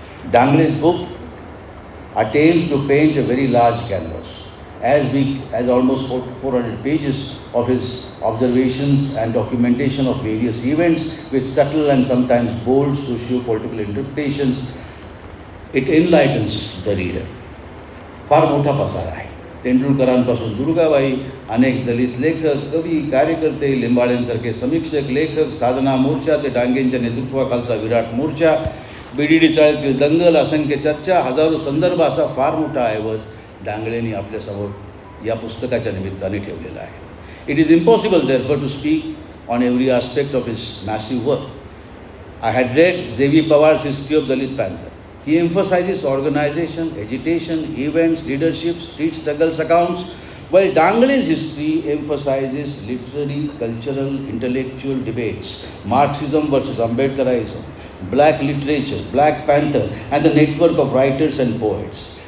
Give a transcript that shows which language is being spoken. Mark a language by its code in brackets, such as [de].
[en] Dangle's book attempts to paint a very large canvas, as big as almost 400 pages of his observations and documentation of various events with subtle and sometimes bold socio-political interpretations. It enlightens the reader. [mr] फार मोठा पसारा आहे. तेंडुलकरांपासून दुर्गाबाई, अनेक दलित लेखक, कवी, कार्यकर्ते, लिंबाळ्यांसारखे समीक्षक, लेखक, साधना मोर्चा ते डांगेंच्या नेतृत्वाखालचा विराट मोर्चा, बीडीडी चाळीतील दंगल, असंख्य चर्चा, हजारो संदर्भ असा फार मोठा ऐवज डांगळेंनी आपल्यासमोर या पुस्तकाच्या निमित्ताने ठेवलेला आहे. [en] It is impossible therefore to speak on every aspect of his massive work. I had read J.V. Pawar's history of Dalit Panther. He emphasizes organization, agitation, events, leadership, street struggles accounts, while Dangle's history emphasizes literary, cultural, intellectual debates, Marxism versus Ambedkarism, black literature, Black Panther, and the network of writers and poets.